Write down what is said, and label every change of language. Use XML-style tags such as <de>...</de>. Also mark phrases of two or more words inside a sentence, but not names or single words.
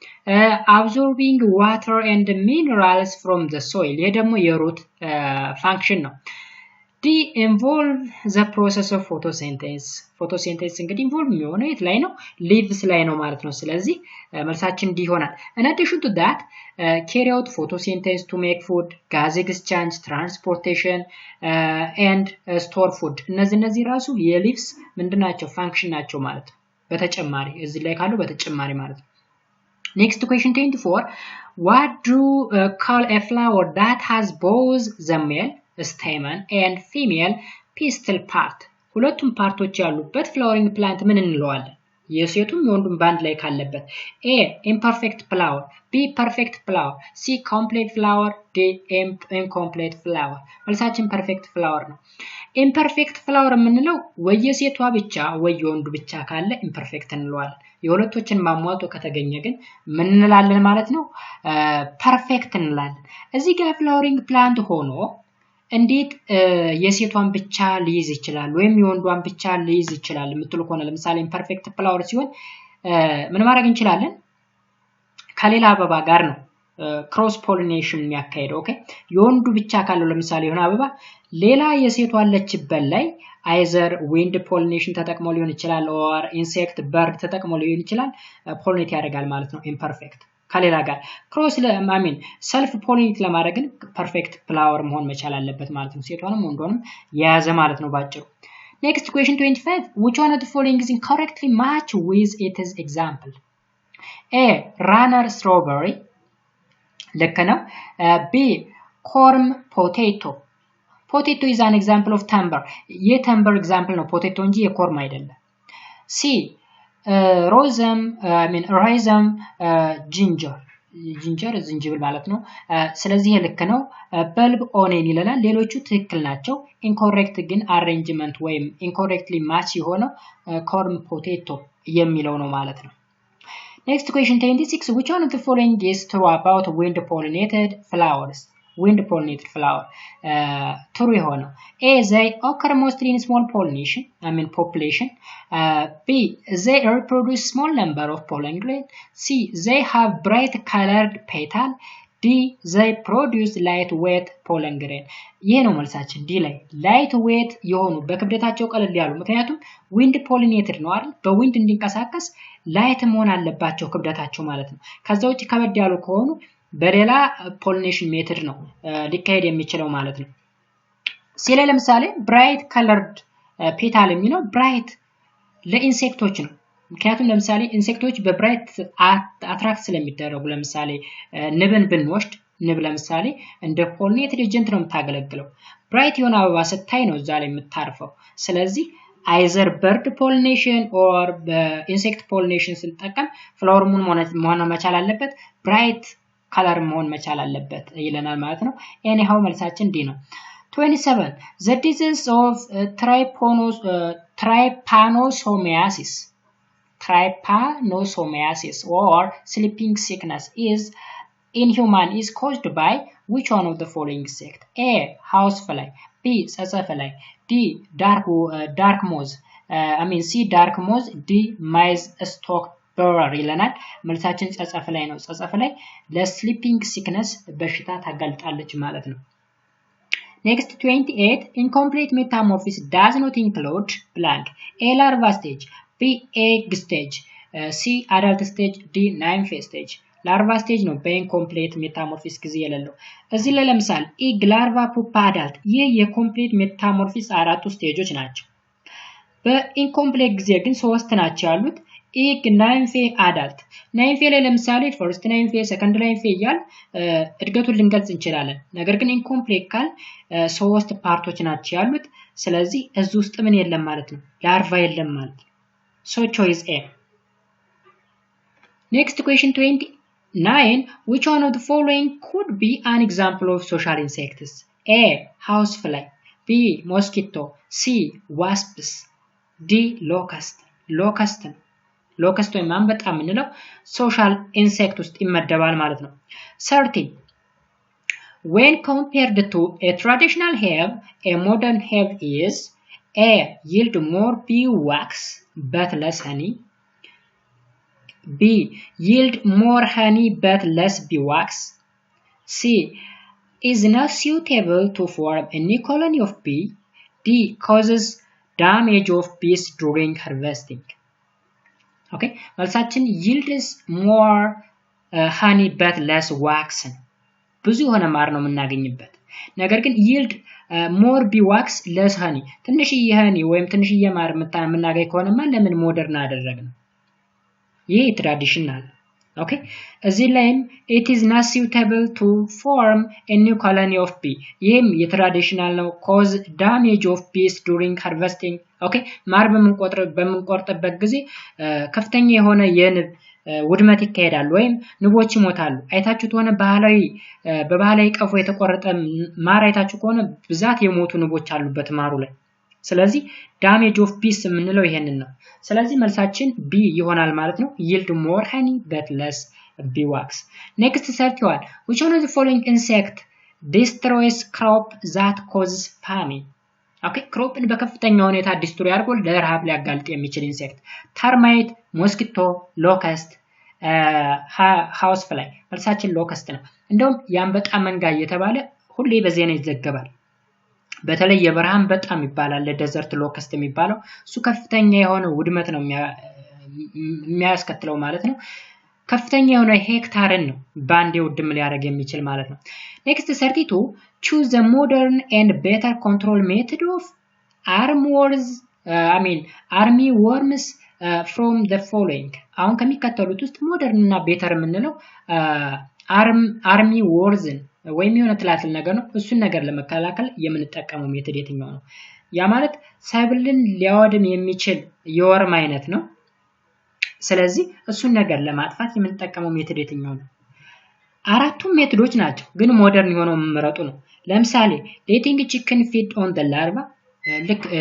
<en>absorbing water and minerals from the soil</en> <am>ይሄ ደግሞ የሩት ፋንክሽን ነው</am> <en>D involve the process of photosynthesis photosynthesis እንግዲህ involve</en> <am>የሚሆነው የት ላይ ነው</am> <en>leaves</en> <am>ላይ ነው ማለት ነው ስለዚህ መልሳችን</am> <en>D ይሆናል in addition to that carry out photosynthesis to make food gas exchange transportation and store food</en> <am>እነዚህ ራሱ የሊቭስ ምንድናቸው ፋንክሽን ናቸው ማለት ነው በተጨማሪ እዚህ ላይ ካሉ በተጨማሪ ማለት ነው</am> <en>Next question 24 what do call a flower that has both the male stamen and female pistil part</en> <am>ሁለቱም ፓርቶች ያሉበት</am> <en>flowering plant</en> <am>ምን እንለዋለን የሴቱም የወንዱም ባንድ ላይ ካለበት</am> <en>A imperfect flower B perfect flower C complete flower D incomplete flower መልሳችን perfect flower</en> <am>ነው</am> <en>imperfect flower</en> <am>የምንለው ወይ የሴቷ ብቻ ወይ የወንዱ ብቻ ካለ imperfect እንለዋለን የሁለቶችን ማሟጦ ከተገኘ ግን ምን እንላለን ማለት ነው perfect እንላለን እዚህ ጋር</am> <en>flowering plant</en> <am>ሆኖ እንዴት የሴቷን ብቻ ሊይዝ ይችላል ወይም የወንዷን ብቻ ሊይዝ ይችላል የምትሉ ከሆነ ለምሳሌ imperfect flower ሲሆን ምን ማድረግ እንችላለን ከሌላ አበባ ጋር ነው</am> <en>cross pollination</en> <am>የሚያካሂደው ኦኬ የወንዱ ብቻ ካለው ለምሳሌ የሆነ አበባ ሌላ የሴቷ አለችበት ላይ</am> <en>either wind pollination</en> <am>ተጠቅሞ ሊሆን ይችላል</am> <en>or insect bird</en> <am>ተጠቅሞ ሊሆን ይችላል pollinate ያደርጋል ማለት ነው</am> <en>imperfect</en> <am>ከሌላ ጋር</am> <en>cross self pollinate ለማድረግ perfect flower</en> <am>መሆን መቻል አለበት ማለት ነው ሴቷንም ወንዶንም የያዘ ማለት ነው ባጭሩ</am> <en>next question 25 which one of the following is incorrectly match with its example A runner strawberry</en> <am>ልክ ነው</am> <en>B corn potato potato is an example of timber የtimber example ነው potato</en> <am>እንጂ የcorn አይደለም</am> <en>C rhizome ginger</en> <am>ዝንጅብል ማለት ነው ስለዚህ ልክ ነው</am> <en>bulb onion ይላል</en> <am>ሌሎቹ ትክክል ናቸው</am> <en>incorrect ግን arrangement ወይም incorrectly match የሆነው corn potato</en> <am>የሚለው ነው ማለት ነው</am> <en>next question 26 which one of the following is true about wind pollinated flowers wind pollinated flower true የሆነው A they occur mostly in small population B they reproduce small number of pollen grains C they have bright colored petal D they produce lightweight pollen grain ይሄ</en> <am>ነው መልሳችን D ላይ lightweight የሆኑ በክብደታቸው ቀለል ያሉ ምክንያቱም</am> <en>wind pollinated</en> <am>ነው አይደል በwind እንዲንቀሳቀስ light መሆን አለባቸው ክብደታቸው ማለት ነው ከዛ ውጪ ከበድ ያሉ ከሆኑ በሌላ</am> <en>pollination method</en> <am>ነው ሊካሄድ የሚችለው ማለት ነው ሲለ ለምሳሌ</am> <en>bright colored petal</en> <am>የሚለው bright ለኢንሴክቶች ነው ምክንያቱም ለምሳሌ ኢንሴክቶች</am> <en>bright attract</en> <am>ስለሚደረጉ ለምሳሌ ንብን ብንወስድ ንብ ለምሳሌ እንደ</am> <en>pollinated agent</en> <am>ነው የምታገለግለው bright የሆነ አበባ ስታይ ነው እዛ ላይ የምታርፈው ስለዚህ</am> <en>either bird pollination or insect pollination</en> <am>ስንጠቀም flower መሆን መቻል አለበት</am> <en>bright color</en> <am>መሆን መቻል አለበት ይለናል ማለት ነው anyhow መልሳችን D ነው</am> <en>27 the disease of trypanosomiasis or sleeping sickness in human is caused by which one of the following insect A housefly B tsetsefly D dark moth C dark moth D maize stalk bearer ይለናል መልሳችን tsetsefly ነው tsetsefly</en> <am>ለስሊፒንግ ሲክነስ በሽታ ታጋልጣለች ማለት ነው</am> <en>next 28 incomplete metamorphosis does not include blank A larva stage B egg stage C adult stage D nymph stage larva stage</en> <am>ነው</am> <en>incomplete metamorphosis</en> <am>ጊዜ የሌለው እዚህ ላይ ለምሳሌ</am> <en>egg larva pupa adult</en> <am>ይህ</am> <en>complete metamorphosis</en> <am>አራቱ ስቴጆች ናቸው በኢንኮምፕሊት ጊዜ ግን ሶስት ናቸው ያሉት</am> <en>egg nymph adult nymph</en> <am>ላይ ለምሳሌ</am> <en>first nymph second nymph</en> <am>ይያል እድገቱን ልንገልጽ እንችላለን ነገር ግን ኢንኮምፕሊት ካል ሶስት ፓርቶች ናቸው ያሉት ስለዚህ እዚህ ውስጥ ምን የለም ማለት ነው ላርቫ የለም ማለት ነው</am> <en>so choice A next question 29 which one of the following could be an example of social insects A housefly B mosquito C wasps D locust</en> <am>ወይም አንበጣ ምንለው</am> <en>social insect</en> <am>ውስጥ ይመደባል ማለት ነው</am> <en>30 when compared to a traditional hive a modern hive is A yield more bee wax but less honey B. Yield more honey but less beeswax. C. Is not suitable to form a new colony of bee. D. Causes damage of bees during harvesting.</en> <am>Okay, መልሳችን</am> <en>yields more honey but less wax</en> <am>ነው። ብዙ የሆነ ማር ነው የምናገኝበት። ነገር ግን</am> <en>yield more beeswax less honey</en> <am>ትንሽዬ honey ወይም ትንሽዬ ማር የምናገኝ ከሆነማ ለምን ሞደርን አደረግነው? ይሄ ትራዲሽናል። ኦኬ እዚህ ላይም</am> <en>it is not suitable to form a new colony of bee</en> <am>ይሄም የትራዲሽናል ነው</am> <en>cause damage of bees during harvesting</en> <am>ኦኬ ማር በምንቆርጥበት ጊዜ ከፍተኛ የሆነ የንብ ውድመት ይካሄዳል ወይም ንቦች ይሞታሉ አይታችሁት ሆነ በባህላዊ ቀፎ የተቆረጠ ማር አይታችሁ ከሆነ ብዛት የሞቱ ንቦች አሉበት ማሩ ላይ ስለዚህ</am> <en>damage of bees</en> <am>የምንለው ይሄንን ነው ስለዚህ መልሳችን B ይሆናል ማለት ነው</am> <en>yield more honey but less beeswax next 31 which one of the following insect destroys crop that causes famine okay</en> <am>crop በከፍተኛ ሁኔታ ዲስትሮይ አድርጎ ለረሃብ ሊያጋልጥ የሚችል ኢንሴክት</am> <en>termite mosquito locust house</en> <am>fly መልሳችን locust ነው እንደውም ያንበጣ መንጋ እየተባለ ሁሌ በዜና ይዘገባል በተለይ የበረሃን በጣም ይባላል</am> <en>desert locust</en> <am>የሚባለው እሱ ከፍተኛ የሆነ ውድመት ነው የሚያስከትለው ማለት ነው ከፍተኛ የሆነ ሄክታርን ነው ባንዴ ውድም ሊያደርግ የሚችል ማለት ነው</am> <en>next 32 choose the modern and better control method of army worms from the following</en> <am>አሁን ከሚከተሉት ውስጥ ሞደርን እና ቤተር የምንለው</am> <en>army worms</en> <am>ወይም የሆነ ትላትል ነገር ነው እሱን ነገር ለመከላከል የምንጠቀመው ሜተድ የትኛው ነው ያ ማለት ሰብልን ሊያወድም የሚችል የወርም አይነት ነው ስለዚህ እሱን ነገር ለማጥፋት የምንጠቀመው ሜተድ የትኛው ነው አራቱም ሜተዶች ናቸው ግን ሞደርን የሆነው መመረጡ ነው ለምሳሌ</am> <en>letting chicken feed on the larva</en> <am>ልክ</am>